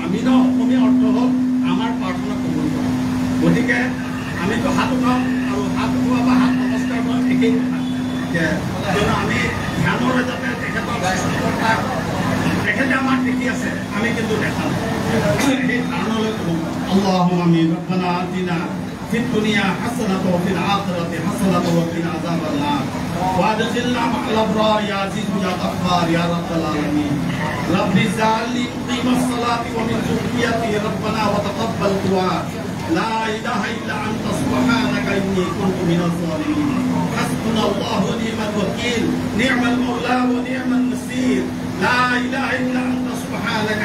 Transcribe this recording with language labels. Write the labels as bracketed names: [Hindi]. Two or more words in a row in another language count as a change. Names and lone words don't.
[Assamese] আমি ন অসমীয়া অৰ্থ হ'ল আমাৰ প্ৰাৰ্থনা কবুল কৰা। গতিকে আমিতো হাত উঠাওঁ আৰু হাত উঠোৱা বা হাত নমস্কাৰ কৰা একেই কথা। কিয়নো আমি ধ্যানৰে যাতে তেখেতে আমাক দেখি আছে, আমি কিন্তু দেখা নাই। সেই ধাৰণলৈ কওঁ [Arabic] اللهم آمين. ربنا آتنا في الدنيا حسنة وفي الآخرة حسنة وقنا عذاب النار وأدخلنا مع الأبرار يا عزيز يا غفار يا رب العالمين. رب اجعلني مقيم الصلاة ومن ذريتي ربنا وتقبل دعاء لا إله إلا أنت سبحانك إني كنت من الظالمين حسبنا الله ونعم الوكيل نعم المولى ونعم النصير لا إله إلا أنت سبحانك